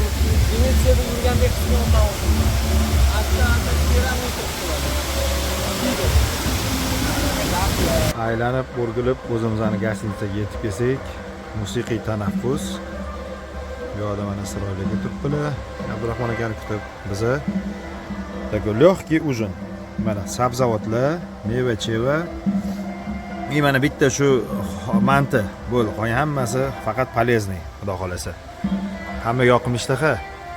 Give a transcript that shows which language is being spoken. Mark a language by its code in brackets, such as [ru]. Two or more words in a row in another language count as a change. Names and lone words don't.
[uz] Venetsiyada yurgandek hissiyotdan oldim. Aylanib, o'rgilib, o'zimizning gastinisaga yetib kelsak, musiqiy tanaffus. Bu yoqda mana Isroilga turibdilar. Abdurahmon akani kutib biza [ru] такой легкий ужин. [uz] Mana sabzavotlar, meva-cheva. И mana bitta shu manti bo'ldi. Qolgan hammasi faqat полезный, xudo xolasa. Hamma yoqimli ishtaha.